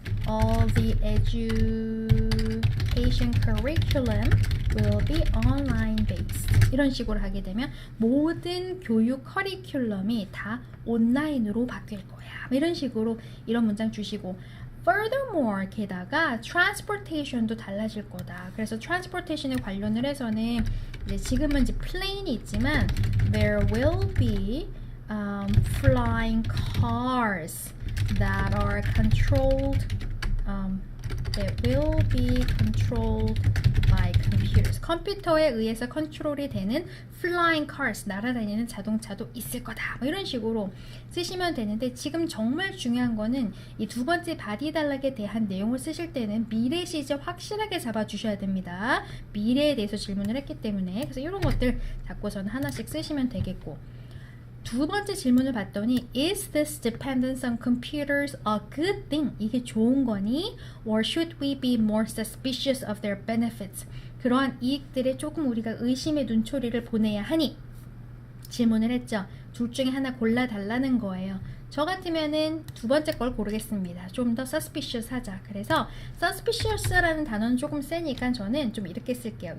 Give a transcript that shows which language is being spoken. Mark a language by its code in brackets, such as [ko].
[en] All the education curriculum will be online based. [ko] 이런 식으로 하게 되면 모든 교육 커리큘럼이 다 온라인으로 바뀔 거야. 이런 식으로 이런 문장 주시고 furthermore 게다가 transportation도 달라질 거다. 그래서 transportation에 관련을 해서는 이제 지금은 이제 plane이 있지만 [en] there will be flying cars that are controlled that will be controlled by computers. [ko] 컴퓨터에 의해서 컨트롤이 되는 flying cars, 날아다니는 자동차도 있을 거다. 뭐 이런 식으로 쓰시면 되는데 지금 정말 중요한 거는 이 두 번째 바디 단락에 대한 내용을 쓰실 때는 미래 시제 확실하게 잡아주셔야 됩니다. 미래에 대해서 질문을 했기 때문에 그래서 이런 것들 잡고서는 하나씩 쓰시면 되겠고 두 번째 질문을 봤더니 [en] Is this dependence on computers a good thing? [ko] 이게 좋은 거니? [en] Or should we be more suspicious of their benefits? [ko] 그러한 이익들에 조금 우리가 의심의 눈초리를 보내야 하니? 질문을 했죠. 둘 중에 하나 골라달라는 거예요. 저 같으면은 두 번째 걸 고르겠습니다. 좀 더 suspicious 하자. 그래서 suspicious라는 단어는 조금 세니까 저는 좀 이렇게 쓸게요.